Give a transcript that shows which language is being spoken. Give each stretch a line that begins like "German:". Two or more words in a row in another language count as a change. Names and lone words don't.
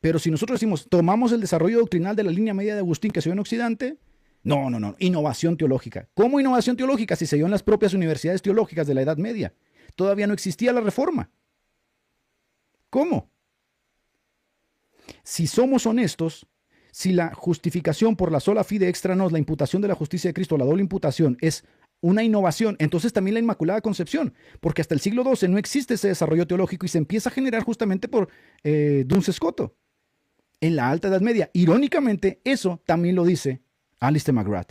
Spanish: Pero si nosotros decimos, tomamos el desarrollo doctrinal de la línea media de Agustín que se dio en Occidente, no, innovación teológica. ¿Cómo innovación teológica si se dio en las propias universidades teológicas de la Edad Media? Todavía no existía la Reforma. ¿Cómo? Si somos honestos, si la justificación por la
Latin: sola fide extra nos,
Spanish: la imputación de la justicia de Cristo, la doble imputación, es una innovación, entonces también la Inmaculada Concepción, porque hasta el siglo XII no existe ese desarrollo teológico y se empieza a generar justamente por Duns Scoto en la Alta Edad Media. Irónicamente, eso también lo dice Alister McGrath.